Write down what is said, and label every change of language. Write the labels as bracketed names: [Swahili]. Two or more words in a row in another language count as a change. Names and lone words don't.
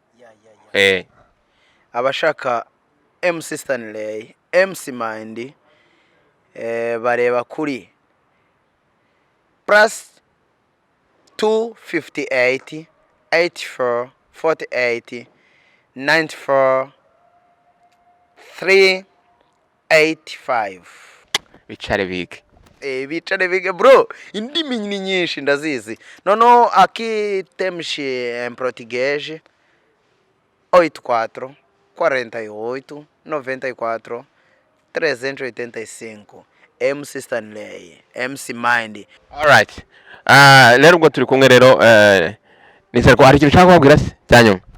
[Kinyarwanda] Abashaka MC Stanley, MC Mind, bareba kuri +258 84 48 94 385. Bicare bige. Bicare bige bro, indimi ni nyinshi ndazizi. [Portuguese] Noneho aqui temos em português 84 48 94 385. MC Stanley, MC Mind. Alright. [Kinyarwanda] Rero ubwo turi kumwe rero nizere ko hari ikintu ushaka kubabwira se cyanyuma.